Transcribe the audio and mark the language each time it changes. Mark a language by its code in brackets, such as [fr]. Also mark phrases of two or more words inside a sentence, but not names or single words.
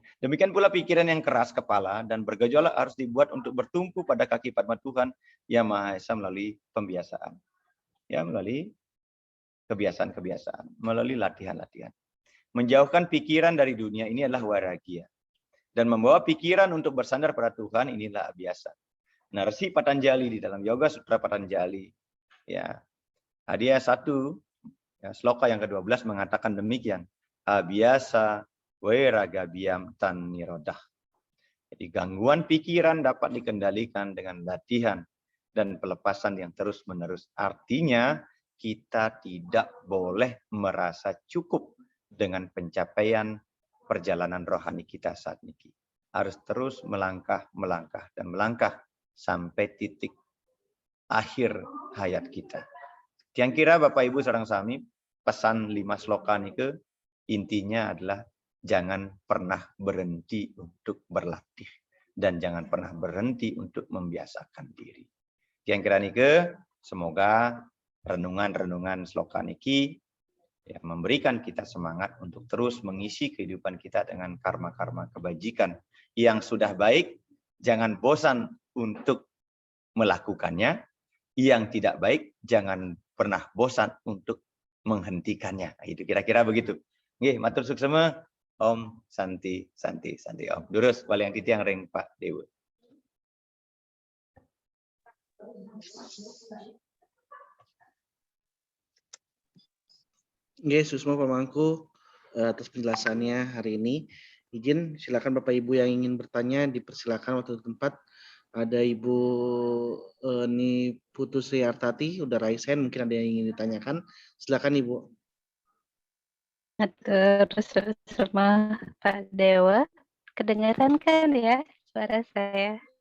[id] Demikian pula pikiran yang keras kepala dan bergejolak harus dibuat untuk bertumpu pada kaki padma Tuhan Yang Maha Esa melalui pembiasaan. Ya, melalui kebiasaan-kebiasaan, melalui latihan-latihan. Menjauhkan pikiran dari dunia ini adalah waragia. Dan membawa pikiran untuk bersandar pada Tuhan inilah abhyasa. Narsi Patanjali di dalam Yoga Sutra Patanjali. Ya, hadiah 1, ya, sloka yang ke-12 mengatakan demikian. [sa] Abhyasa Vairagabyam tan nirodah. [id] Jadi gangguan pikiran dapat dikendalikan dengan latihan dan pelepasan yang terus-menerus. Artinya kita tidak boleh merasa cukup dengan pencapaian perjalanan rohani kita saat ini. Harus terus melangkah, dan melangkah sampai titik akhir hayat kita. Yang kira Bapak Ibu [ban] sareng sami, [id] pesan 5 sloka nike intinya adalah jangan pernah berhenti untuk berlatih dan jangan pernah berhenti untuk membiasakan diri. Yang kira nike semoga renungan-renungan sloka niki ya, memberikan kita semangat untuk terus mengisi kehidupan kita dengan karma-karma kebajikan yang sudah baik. Jangan bosan untuk melakukannya. Yang tidak baik jangan pernah bosan untuk menghentikannya. Itu kira-kira begitu. [ban] Nggih, matur suksema. [sa] Om Santi Santi Santi Om. [ban] Durus waliang titiang ring Pak Dewa. [id] Nggih, Susma Pamangku atas penjelasannya hari ini. Izin silakan Bapak Ibu yang ingin bertanya dipersilakan waktu tempat. Ada Ibu Ni Putu Sri Artati udah [en] raise hand, [id] mungkin ada yang ingin ditanyakan. Silakan Ibu. Terus sama Pak Dewa, kedengaran kan ya suara saya?